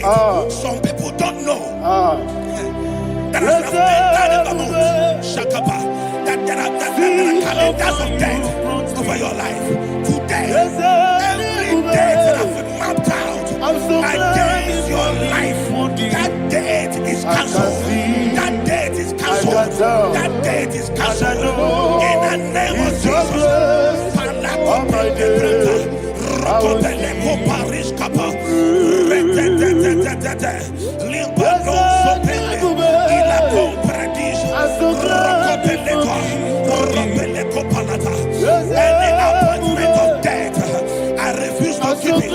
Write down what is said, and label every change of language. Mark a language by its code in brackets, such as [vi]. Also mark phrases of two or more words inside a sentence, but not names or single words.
[en] Some people don't know that as you have entered in the month, Shakapa, that there are calendars of death over your life. Today, every date that has been mapped out against your life, that date is cancelled. That date is cancelled. That date is cancelled. In the name of Jesus. Rokopeleko Paris Kappa, Limbano Sopele, Ilako Paradis, Rokopeleko Palata. Any appointment of death, I refuse to keep it.